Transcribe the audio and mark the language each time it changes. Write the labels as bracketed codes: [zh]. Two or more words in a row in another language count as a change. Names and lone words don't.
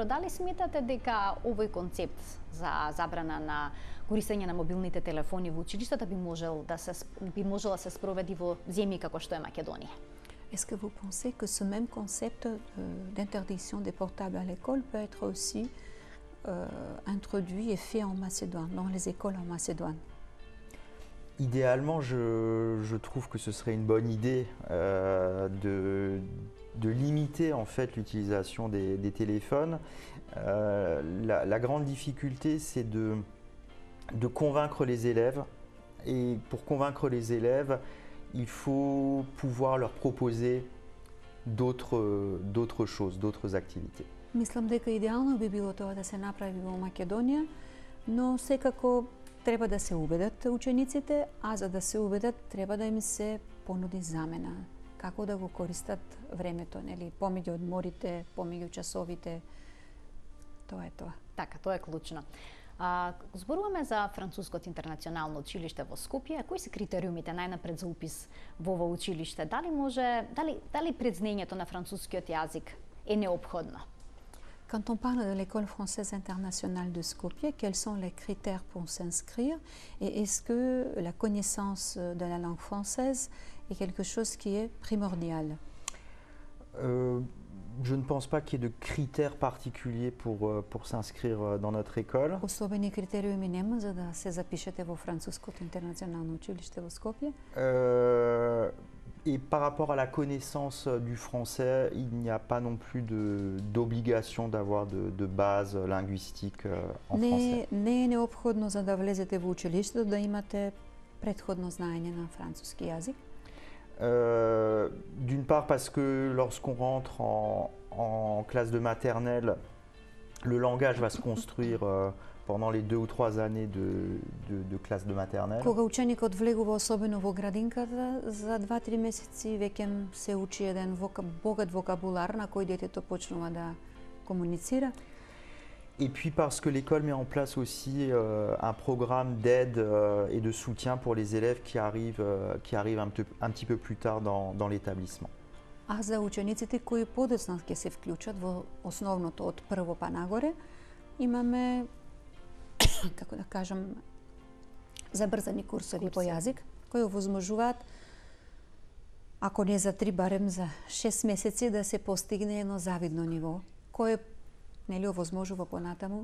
[mk] Дали сметате дека овој концепт за забрана на користење на мобилните телефони во училиштата би можела да се sprovedi во земји како што е Македонија? [fr] Est-ce que vous pensez que ce même concept d'interdiction des portables à l'école peut être aussi introduit et fait en Macédoine, dans les écoles en Macédoine? Idéalement, je trouve que ce serait une bonne idée de limiter en fait l'utilisation des téléphones. La grande difficulté, c'est de convaincre les élèves. Et pour convaincre les élèves, il faut pouvoir leur proposer d'autres choses, d'autres activités. [mk] Мислам дека идеално би било тоа да се направи во Македонија, но секако треба да се убедат учениците, а за да се убедат треба да им се понуди замена. Како да го користат времето, нели, помеѓу одморите, помеѓу часовите. Тоа е тоа. Така, тоа е клучно. Зборуваме за Француското интернационално училиште во Скопје. Кои се критериумите најнапред за упис во ова училиште? Дали предзнаењето на францускиот јазик е неопходно? [fr] Quand on parle de l'école française internationale de Skopje, quels sont les critères pour s'inscrire et est-ce que la connaissance de la langue française est quelque chose qui est primordial? Je ne pense pas qu'il y ait de critères particuliers pour s'inscrire dans notre école. [mk] Особени критериуми нема за да се запишете во Француското интернационално училиште во Скопје. [fr] Et par rapport à la connaissance du français, il n'y a pas non plus d'obligation d'avoir de base linguistique en français. [mk] Не е необходно за да влезете во училиштето да имате претходно знаење на француски јазик. [fr] D'une part parce que lorsqu'on rentre en classe de maternelle, le langage va se construire pendant les 2 ou 3 années de classe de maternelle. [mk] Кога ученикот влегува особено во градинката, за 2-3 месеци веќе се учи еден богат вокабулар на кој детето почнува да комуницира. [fr] Et puis parce que l'école met en place aussi un programme d'aide et de soutien pour les élèves qui arrivent un petit peu plus tard dans l'établissement. [mk] А за учениците кои подоцна ќе се вклучат во основното од прво па нагоре, имаме како да кажам забрзани курсови по јазик кои овозможуваат ако не за 3 барем за 6 месеци да се постигне едно завидно ниво кое нели овозможува понатаму